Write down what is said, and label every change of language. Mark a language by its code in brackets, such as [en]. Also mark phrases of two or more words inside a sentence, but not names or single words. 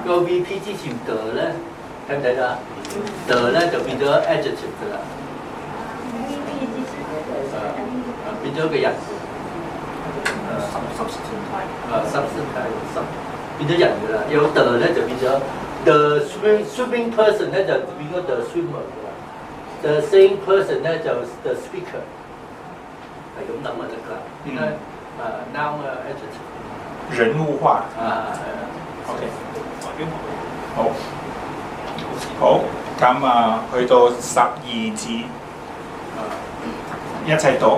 [yue] 個 VP 之前的咧，睇唔睇到啊？的咧就變咗 adjective 㗎啦， VP 之前嘅變咗一個人。substantive 變咗人㗎啦，有 the 咧就變咗 [en] the swimming person [yue] 咧就變咗 [en] the swimmer [yue] 㗎啦 ， [en] the saying person [yue] 咧就 [en] the speaker， [yue] 係咁諗就得㗎啦。點解 [en] noun adjective [yue] 人物化。OK， 好，好，咁去到12節，一齊讀。